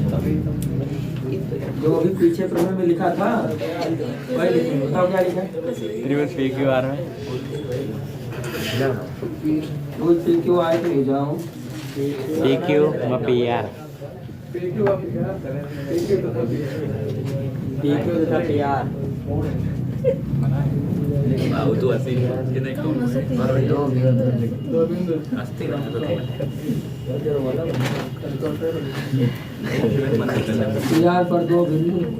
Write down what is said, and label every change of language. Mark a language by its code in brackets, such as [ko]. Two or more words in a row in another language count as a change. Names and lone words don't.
[hi] जो अभी पीछे प्रमेय में लिखा था वही लिखेंगे। बताओ क्या लिखा है? त्रिभुज पी क्यू आर में त्रिभुज पी क्यू आर की भुजाओं पी क्यू व पी आर, पी क्यू तथा पी आर itu asli kita itu baru pasti पी आर पर दो बिंदु